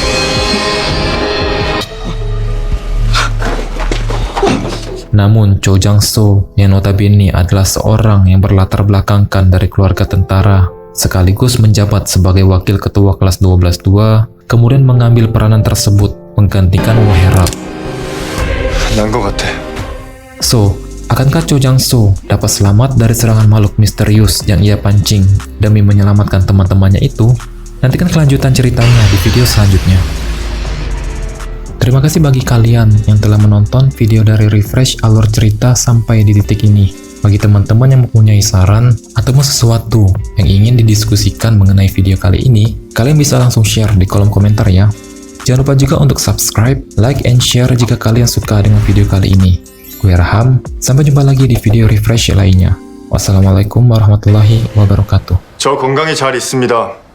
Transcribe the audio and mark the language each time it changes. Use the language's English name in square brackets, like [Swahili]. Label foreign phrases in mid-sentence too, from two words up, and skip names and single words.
[Indonesian] Namun Cho Jang-soo yang notabene adalah seorang yang berlatar belakangkan dari keluarga tentara, sekaligus menjabat sebagai wakil ketua kelas 12-2, kemudian mengambil peranan tersebut menggantikan Woo Hye-rap. [Korean] 난것 같아. [Indonesian] So, akankah Cho Jang-soo dapat selamat dari serangan makhluk misterius yang ia pancing demi menyelamatkan teman-temannya itu? Nantikan kelanjutan ceritanya di video selanjutnya. Terima kasih bagi kalian yang telah menonton video dari Refresh alur cerita sampai di titik ini. Bagi teman-teman yang mempunyai saran atau sesuatu yang ingin didiskusikan mengenai video kali ini, kalian bisa langsung share di kolom komentar ya. Jangan lupa juga untuk subscribe, [English] like, and share [Indonesian] jika kalian suka dengan video kali ini. Gue Raham, sampai jumpa lagi di video Refresh lainnya. [Arabic] والسلام عليكم ورحمة الله وبركاته. [Korean] 저 건강히 잘 있습니다.